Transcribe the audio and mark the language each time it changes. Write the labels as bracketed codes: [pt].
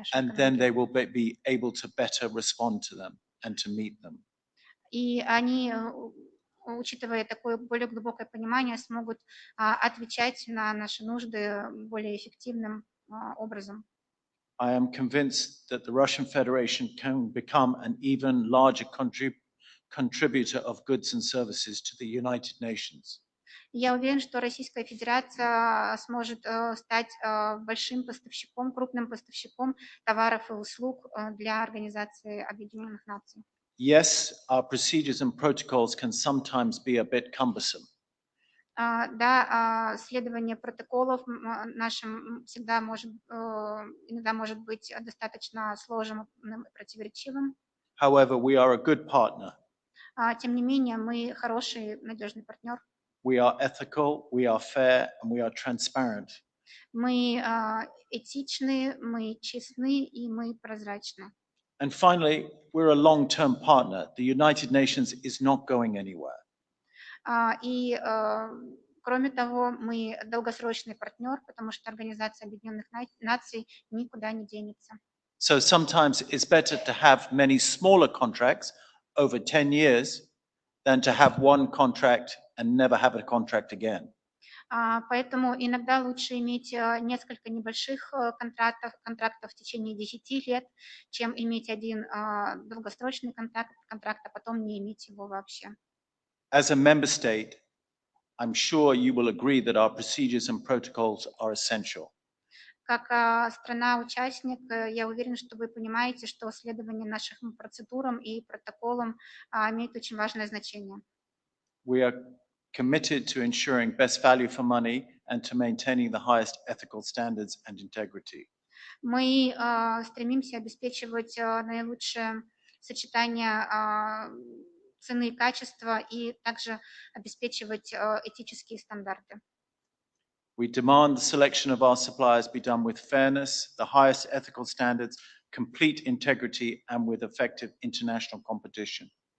[en] And then they will be able to better respond to them and to meet them. [ru] И они, учитывая такое более глубокое понимание, смогут отвечать на наши нужды более эффективным образом. [en] I am convinced that the Russian Federation can become an even larger contributor of goods and services to the United Nations. [ru] Я уверен, что Российская Федерация сможет стать большим поставщиком, крупным поставщиком товаров и услуг для Организации Объединенных Наций. [en] Yes, our procedures and protocols can sometimes be a bit cumbersome. [ru] Да, следование протоколов нашим всегда иногда может быть достаточно сложным и противоречивым. [en] However, we are a good partner. [ru] Тем не менее, мы хороший, надежный партнер. [en] We are ethical, we are fair, and we are transparent. [ru] Мы этичны, мы честны и мы прозрачны. [en] And finally, we're a long-term partner. The United Nations is not going anywhere. [ru] И кроме того, мы долгосрочный партнер, потому что Организация Объединенных Наций никуда не денется. [en] So sometimes it's better to have many smaller contracts over 10 years than to have one contract and never have a contract again. [ru] Поэтому иногда лучше иметь несколько небольших контрактов в течение 10 лет, чем иметь один долгосрочный контракт, а потом не иметь его вообще. [en] As a member state, I'm sure you will agree that our procedures and protocols are essential. [ru] Как страна-участник, я уверен, что вы понимаете, что следование нашим процедурам и протоколам имеет очень важное значение. [en] we are committed to ensuring best value for money and to maintaining the highest ethical standards and integrity. [ru] Мы стремимся обеспечивать наилучшее сочетание цены и качества и также обеспечивать этические стандарты. [en] We demand the selection of our suppliers be done with fairness, the highest ethical standards, complete integrity, and with effective international competition.